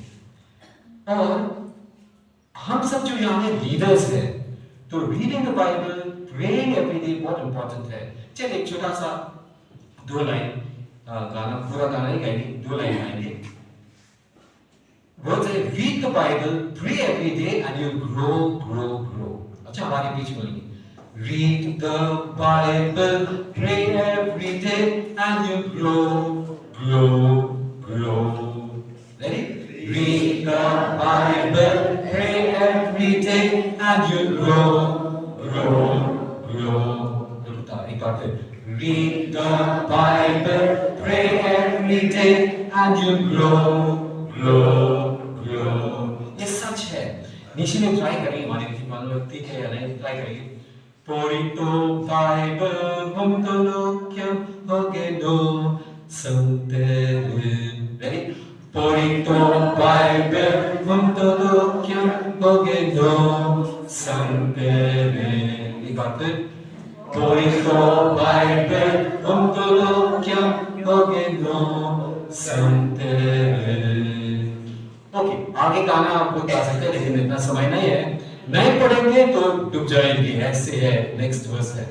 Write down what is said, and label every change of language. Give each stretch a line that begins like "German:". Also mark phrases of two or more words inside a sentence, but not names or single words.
Hindi: और हम सब जो यहाँ है लीडर्स हैं, तो
English: reading the Bible, praying every day
Hindi: बहुत इंपॉर्टेंट है। चलिए एक छोटा सा 2 लाइन गाना, पूरा गाना नहीं गाएंगे, 2 लाइन गाएंगे।
English: वर्ड है, read the Bible, pray every day and you grow.
Hindi: अच्छा, हमारे बीच बोलेंगे,
English: Read the Bible, pray every day, and you grow. Ready? Read the Bible, pray every day, and you grow.
Hindi: एक बार फिर.
English: Read the Bible, pray every day, and you grow.
Hindi: ये सच है. निशी में ट्राई करेंगे हमारे मालूम ठीक है या नहीं ट्राई करेंगे.
Nyishi: Porito Bible, Mumtolokyam, Hogeno, Santerin.
English: Ready?
Nyishi: Porito Bible, Mumtolokyam, Hogeno, Santerin.
Hindi: एक बार फिर.
Nyishi: Porito Bible, Mumtolokyam, Hogeno, Santerin.
Hindi: ओके, आगे गाना आपको गा सकते हैं लेकिन इतना समय नहीं है. नहीं पढ़ेंगे तो डूब जाएंगे. ऐसे है.
English: next verse
Hindi: है.